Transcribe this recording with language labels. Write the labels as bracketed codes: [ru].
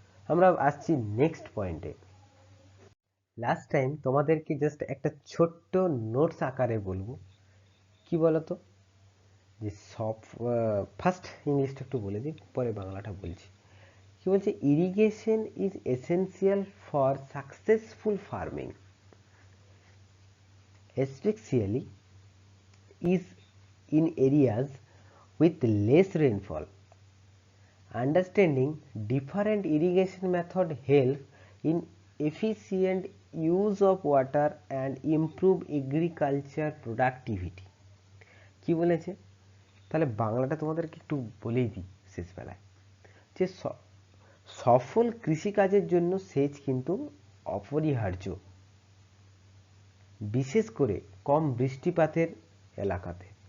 [bn] আমরা আসছি নেক্সট পয়েন্টে। লাস্ট টাইম তোমাদেরকে জাস্ট একটা ছোট্ট নোটস আকারে বলবো, কি বলতো, যে সব ফার্স্ট ইংলিশটা একটু বলে দিই, পরে বাংলাটা বলছি। কি বলছে, [en] Irrigation is essential for successful farming, especially is in areas with less rainfall. Understanding different irrigation method help in efficient use of water and improve agriculture productivity. [bn] কি বলেছে, তাহলে বাংলাটা তোমাদেরকে একটু বলেই দিই শেষবেলায়, যে সফল কৃষিকাজের জন্য সেচ কিন্তু অপরিহার্য, বিশেষ করে কম বৃষ্টিপাতের এলাকাতে।